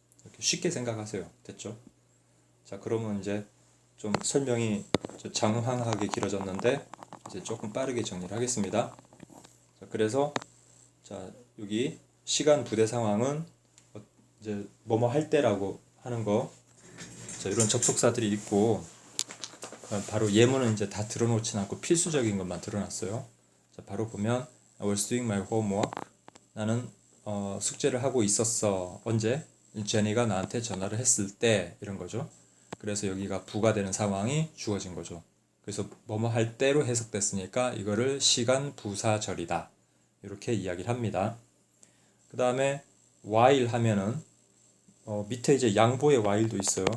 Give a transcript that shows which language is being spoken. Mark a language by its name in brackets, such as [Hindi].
[Korean] 이렇게 쉽게 생각하세요. 됐죠? 자, 그러면 이제 좀 설명이 장황하게 길어졌는데 이제 조금 빠르게 정리를 하겠습니다. 자, 그래서 자, 여기 시간 부대 상황은 이제 뭐뭐 할 때라고 하는 거. 자, 이런 접속사들이 있고 바로 예문은 이제 다 들어놓진 않고 필수적인 것만 들어놨어요. 자, 바로 보면 [English] I was doing my homework. [Korean] 나는 숙제를 하고 있었어. 언제? 제니가 나한테 전화를 했을 때 이런 거죠. 그래서 여기가 부가 되는 상황이 주어진 거죠. 그래서 뭐뭐 할 때로 해석됐으니까 이거를 시간 부사절이다. 이렇게 이야기를 합니다. 그 다음에 while 하면은 밑에 이제 양보의 while도 있어요.